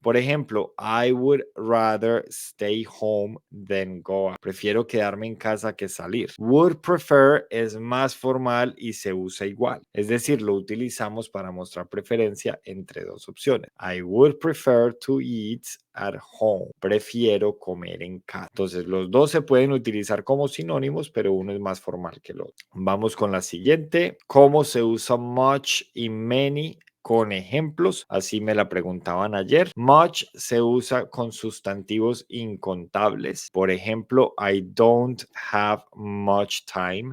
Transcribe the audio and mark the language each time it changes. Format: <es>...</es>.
<es>Por ejemplo,</es> <en>I would rather stay home than go out.</en> <es>Prefiero quedarme en casa que salir. Would prefer es más formal y se usa igual. Es decir, lo utilizamos para mostrar preferencia entre dos opciones.</es> <en>I would prefer to eat at home.</en> <es>Prefiero comer en casa. Entonces, los dos se pueden utilizar como sinónimos, pero uno es más formal que el otro. Vamos con la siguiente. ¿Cómo se usa much y many? Con ejemplos, así me la preguntaban ayer. Much se usa con sustantivos incontables. Por ejemplo,</es> <en>I don't have much time.</en>